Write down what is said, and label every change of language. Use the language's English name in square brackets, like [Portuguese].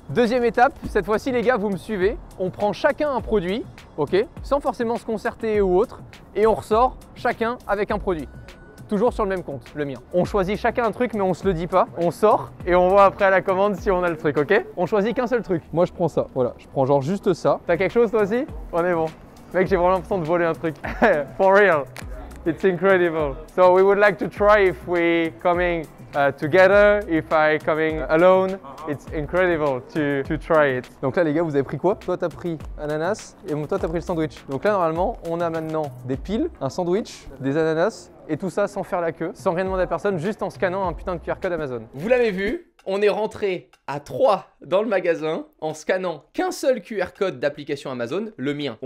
[French] Deuxième étape, cette fois-ci les gars, vous me suivez. On prend chacun un produit, ok, sans forcément se concerter ou autre, et on ressort chacun avec un produit. Toujours sur le même compte, le mien. On choisit chacun un truc mais on se le dit pas. On sort et on voit après à la commande si on a le truc, ok? On choisit qu'un seul truc. Moi je prends ça, voilà. Je prends genre juste ça. T'as quelque chose toi aussi? On est bon. Mec, j'ai vraiment l'impression de voler un truc. [English] For real. It's incredible. So we would like to try if we coming together, if I coming alone. It's incredible to try it. [French] Donc là les gars, vous avez pris quoi? Toi t'as pris ananas et toi t'as pris le sandwich. Donc là normalement, on a maintenant des piles, un sandwich, des ananas et tout ça sans faire la queue, sans rien demander à personne, juste en scannant un putain de QR code Amazon. Vous l'avez vu, on est rentré à 3 dans le magasin en scannant qu'un seul QR code d'application Amazon, le mien.